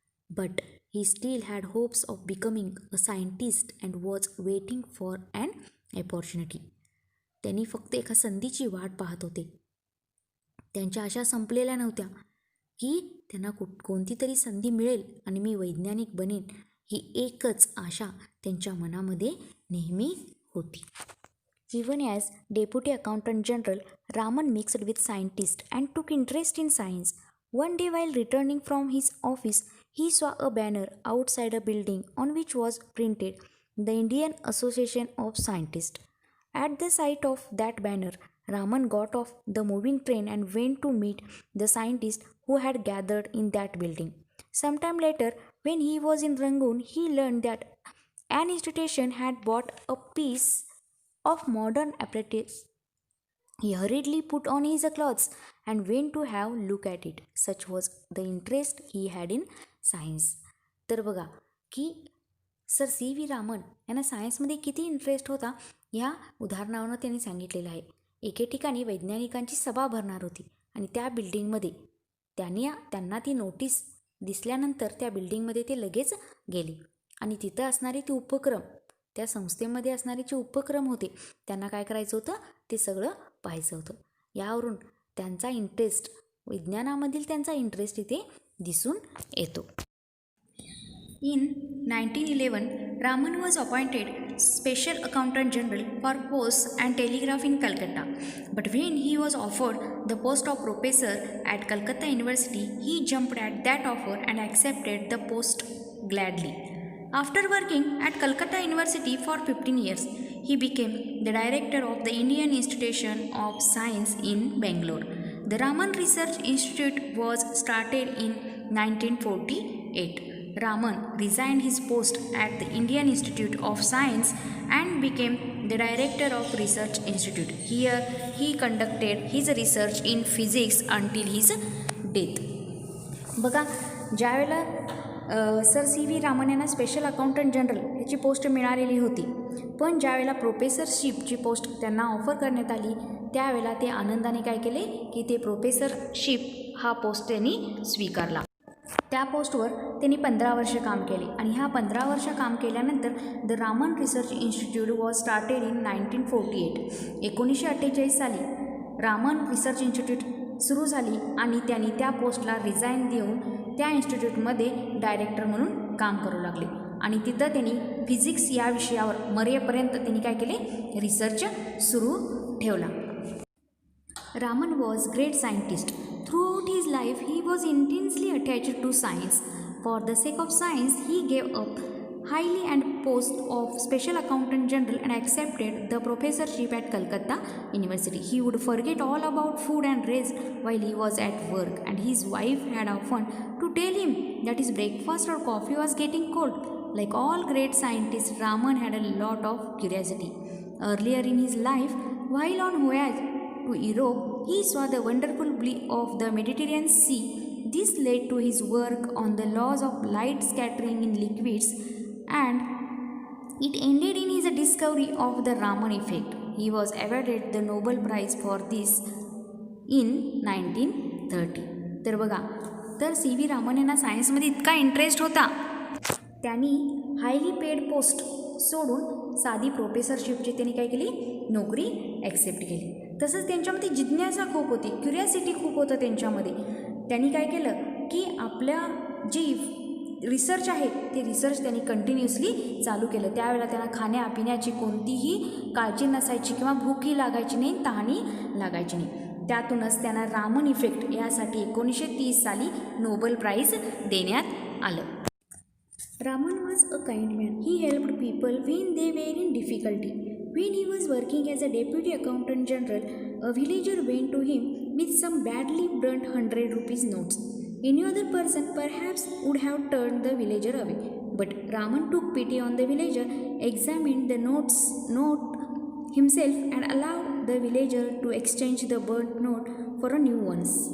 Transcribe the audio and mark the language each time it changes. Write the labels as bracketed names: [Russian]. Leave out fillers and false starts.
[English] But he still had hopes of becoming a scientist and was waiting for an opportunity. [Marathi] त्यांनी फक्त एका संधीची वाट पाहत होते. त्यांच्या आशा संपलेल्या नव्हत्या की त्यांना कोणती तरी संधी मिळेल आणि मी वैज्ञानिक बनेन, ही एकच आशा त्यांच्या मनामध्ये नेहमी होती. [English] Even as Deputy Accountant General, Raman mixed with scientists and took interest in science. One day, while returning from his office, he saw a banner outside a building on which was printed the Indian Association of Scientists. At the sight of that banner, Raman got off the moving train and went to meet the scientists who had gathered in that building. Sometime later, when he was in Rangoon, he learned that an institution had bought a piece of modern apparatus. He hurriedly put on his clothes and went to have look at it. Such was the interest he had in science. [Marathi] तर बघा की sir C V Raman यांना सायन्समध्ये किती interest होता ह्या उदाहरणावरून त्यांनी सांगितलेलं आहे. एके ठिकाणी वैज्ञानिकांची सभा भरणार होती आणि त्या बिल्डिंगमध्ये त्यांना ती नोटीस दिसल्यानंतर त्या बिल्डिंगमध्ये ते लगेच गेले आणि तिथं असणारे ते उपक्रम, त्या संस्थेमध्ये असणारे जे उपक्रम होते त्यांना काय करायचं होतं ते सगळं पाहायचं होतं. यावरून त्यांचा इंटरेस्ट, विज्ञानामधील त्यांचा इंटरेस्ट इथे दिसून येतो. [English] In 1911, Raman was appointed Special Accountant General for Posts and Telegraph in Calcutta. But when he was offered the post of professor at Calcutta University, he jumped at that offer and accepted the post gladly. After working at Calcutta University for 15 years, he became the director of the Indian Institution of Science in Bangalore. The Raman Research Institute was started in 1948. Raman resigned his post at the Indian Institute of Science and became the director of Research Institute. Here he conducted his research in physics until his death. [Marathi] बघा, ज्यावेळेला sir C V Raman यांना special accountant general ह्याची post मिळालेली होती, पण ज्यावेळेला प्रोफेसरशिपची post त्यांना offer करण्यात आली त्यावेळेला ते आनंदाने काय केले की ते प्रोफेसरशिप हा पोस्ट त्यांनी स्वीकारला. त्या पोस्टवर त्यांनी 15 वर्ष काम केले आणि ह्या 15 वर्ष काम केल्यानंतर [English] The Raman research institute was started in 1948. [Marathi] 1948 साली रामन रिसर्च इन्स्टिट्यूट सुरू झाली आणि त्यांनी त्या पोस्टला रिझाईन देऊन त्या इन्स्टिट्यूटमध्ये डायरेक्टर म्हणून काम करू लागले आणि तिथं त्यांनी फिजिक्स या विषयावर मरेपर्यंत त्यांनी काय केले, रिसर्च सुरू ठेवला. [English] Raman was a great scientist. Throughout his life, he was intensely attached to science. For the sake of science, he gave up highly and post of Special Accountant General and accepted the professorship at Calcutta University. He would forget all about food and rest while he was at work, and his wife had often to tell him that his breakfast or coffee was getting cold. Like all great scientists, Raman had a lot of curiosity. Earlier in his life, while on voyage to Europe, he saw the wonderful blue of the Mediterranean Sea. This led to his work on the laws of light scattering in liquids, and it ended in his discovery of the Raman effect. He was awarded the Nobel Prize for this in 1930. [Marathi] तर बघा, तर C V Raman यांना सायन्समध्ये इतका interest होता, त्यांनी highly paid post सोडून साधी प्रोफेसरशिपची त्यांनी काय केली, नोकरी ॲक्सेप्ट केली. तसंच त्यांच्यामध्ये जिज्ञासा खूप होती, क्युरियासिटी खूप होतं त्यांच्यामध्ये. त्यांनी काय केलं की आपल्या जी रिसर्च आहे ते रिसर्च त्यांनी कंटिन्युअसली चालू केलं. त्यावेळेला त्यांना खाण्यापिण्याची कोणतीही काळजी नसायची किंवा भूकही लागायची नाही, तहानही लागायची नाही. त्यातूनच त्यांना रामन इफेक्ट यासाठी 1930 साली नोबेल प्राईज देण्यात आलं. [English] Raman was a kind man. He helped people when they were in difficulty. When he was working as a deputy accountant general, a villager went to him with some badly burnt 100 rupees notes. Any other person perhaps would have turned the villager away. But Raman took pity on the villager, examined the note himself, and allowed the villager to exchange the burnt note for a new one.